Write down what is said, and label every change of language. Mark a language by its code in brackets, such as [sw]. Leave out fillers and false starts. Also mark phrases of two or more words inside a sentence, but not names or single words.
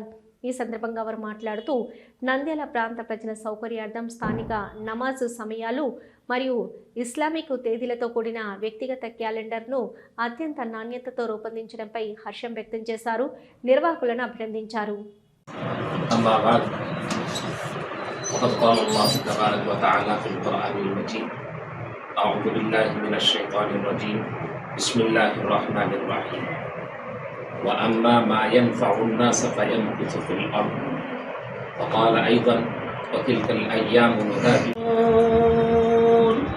[te] ఈ సందర్భంగా వారు మాట్లాడుతూ నంద్యాల ప్రాంత ప్రజల సౌకర్యార్థం స్థానిక నమాజ్ సమయాలు మరియు ఇస్లామిక్ తేదీలతో కూడిన వ్యక్తిగత క్యాలెండర్ను అత్యంత నాణ్యతతో రూపొందించడంపై హర్షం వ్యక్తం చేశారు. నిర్వాహకులను అభినందించారు. [ar] وأما ما ينفع الناس فيمكث في الأرض وقال أيضا وتلك الأيام نداولها.